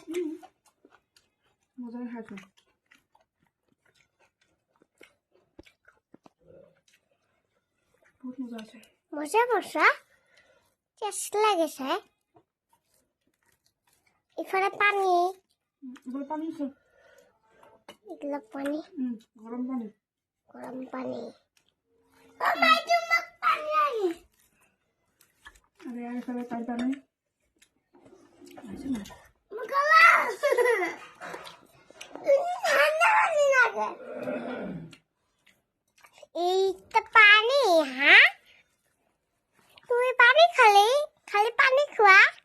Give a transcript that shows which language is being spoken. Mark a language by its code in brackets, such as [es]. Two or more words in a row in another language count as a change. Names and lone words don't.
[as] মজাকৈ খাইছোঁ বহুত মজা আছে মজা টেষ্ট লাগিছে ইফালে পানী [bn] এবার পানি আছে এগুলো পানী গরম পানি আরে আর এখানে তাই পানি আছে না এইটা পানি হ্যাঁ তুমি পানি খালি পানি খোৱা